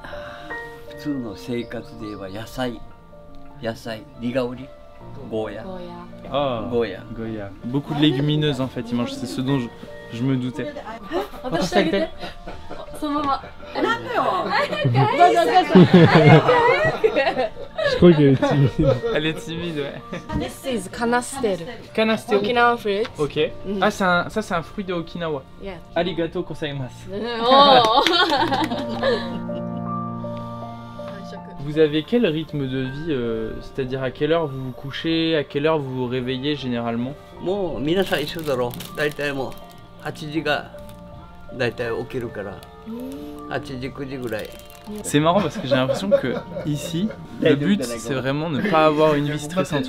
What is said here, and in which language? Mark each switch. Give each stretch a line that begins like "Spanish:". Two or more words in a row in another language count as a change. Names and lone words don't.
French: Ah, Goya. Beaucoup de légumineuses en fait, ils mangent, c'est ce dont je me doutais. Je crois qu'elle est timide. Elle est timide, ouais.
English: This is kanastel. Kanastel. Okinawa fruit. Ok.
French: Ah, ça c'est un fruit de Okinawa.
English: Yeah.
Japanese: ありがとうございます. Oh.
French: Vous avez quel rythme de vie, c'est-à-dire à quelle heure vous vous couchez, à quelle heure vous vous réveillez généralement? C'est marrant parce que j'ai l'impression que ici, le but c'est vraiment ne pas avoir une vie stressante.